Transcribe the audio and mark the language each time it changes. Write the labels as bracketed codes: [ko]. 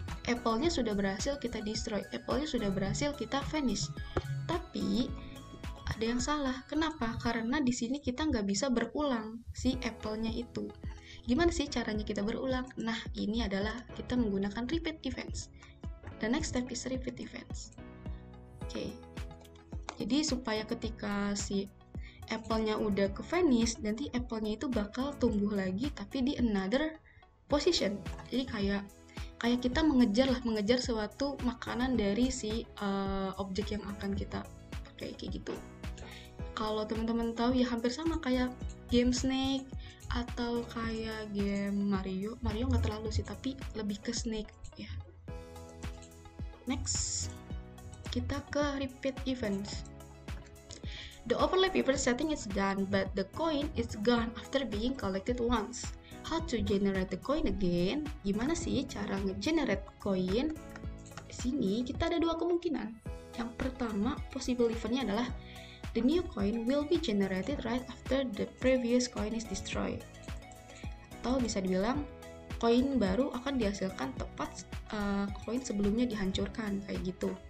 [id] Apple-nya sudah berhasil kita destroy, apple-nya sudah berhasil kita vanish. Tapi ada yang salah. Kenapa? Karena di sini kita nggak bisa berulang si apple-nya itu. Gimana sih caranya kita berulang? Nah, ini adalah kita menggunakan repeat events. [en] The next step is repeat events. [id] Oke. Jadi supaya ketika si apple-nya udah ke vanish, nanti apple-nya itu bakal tumbuh lagi tapi di [en] another position. [id] Jadi kayak kita mengejar suatu makanan dari si objek yang akan kita pakai kayak gitu. Kalau teman-teman tahu ya hampir sama kayak game Snake atau kayak game Mario nggak terlalu sih, tapi lebih ke Snake ya. Next, kita ke repeat events. [en] The overlap event setting is done, but the coin is gone after being collected once. How to generate the coin again? [id] Gimana sih cara nge-generate coin? Di sini kita ada dua kemungkinan. Yang pertama, possible eventnya adalah [en] the new coin will be generated right after the previous coin is destroyed. [id] Atau bisa dibilang koin baru akan dihasilkan tepat koin sebelumnya dihancurkan, kayak gitu.